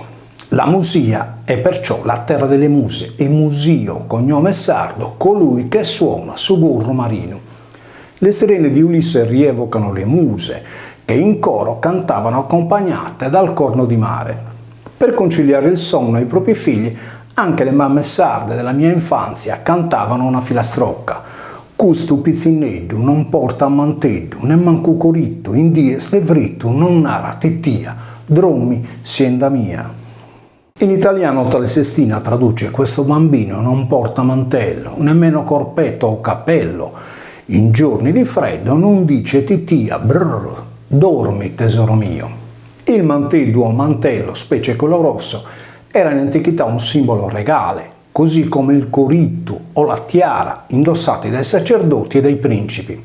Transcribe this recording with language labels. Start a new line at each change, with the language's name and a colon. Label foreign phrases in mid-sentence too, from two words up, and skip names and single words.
Italian: La Musia è perciò la terra delle muse e Musio, cognome sardo, colui che suona su Gorro Marino. Le sirene di Ulisse rievocano le muse, che in coro cantavano accompagnate dal corno di mare. Per conciliare il sonno ai propri figli, anche le mamme sarde della mia infanzia cantavano una filastrocca.
Sardinian: Custu pizzineddu non porta a manteddu, ne mancu coritto, in die ste fritto, non nara tittia, drommi sienda mia.
Italian: In italiano tale sestina traduce: questo bambino non porta mantello, nemmeno corpetto o cappello. In giorni di freddo non dice titia, brrr, dormi tesoro mio. Il manteddu o mantello, specie quello rosso, era in antichità un simbolo regale, così come il coritto o la tiara, indossati dai sacerdoti e dai principi.